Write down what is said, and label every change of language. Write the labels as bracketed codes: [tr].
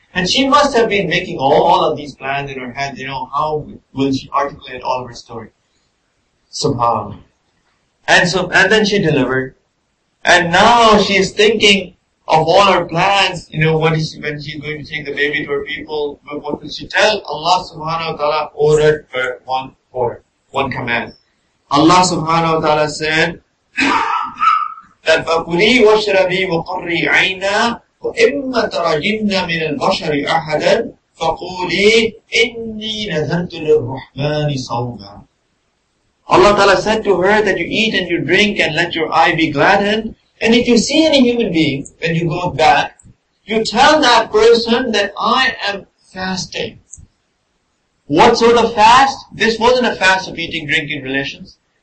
[en] And she must have been making all of these plans in her head, how will she articulate all of her story? Subhanallah. And then she delivered. And now she's thinking of all her plans, when she's going to take the baby to her people, what will she tell? Allah subhanahu wa ta'ala ordered her one command. Allah subhanahu wa ta'ala said that [ar] فَكُلِي وَاشْرَبِي وَقَرِّي عَيْنَا وَإِمَّا تَرَجِنَّ مِنَ الْبَشَرِ أَحَدًا فَقُولِي إِنِّي نَذَرْتُ لِلرَّحْمَنِ صَوْمًا. [en] Allah Ta'ala said to her that you eat and you drink and let your eye be gladdened. And if you see any human being, when you go back, you tell that person that I am fasting. What sort of fast? This wasn't a fast of eating, drinking, relations.